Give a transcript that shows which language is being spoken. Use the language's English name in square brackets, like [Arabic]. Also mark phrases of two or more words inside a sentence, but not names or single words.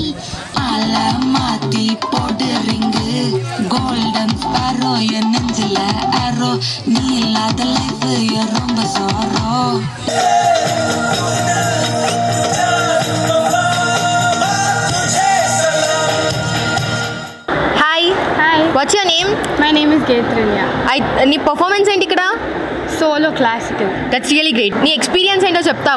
[Tamil] மாத்தி போட்டு ரிங்கு கோல்டன் ஸ்பாரோ என் நெஞ்சில அரோ நீ இல்லாத லைஃப் ரொம்ப சோரோ. [English] Hi what's your name? My name is గేత్రిన్య. [Telugu] నీ పర్ఫార్మెన్స్ ఏంటి ఇక్కడ? [English] Solo classical. That's really great. [Telugu] నీ ఎక్స్పీరియన్స్ ఏంటో చెప్తావా?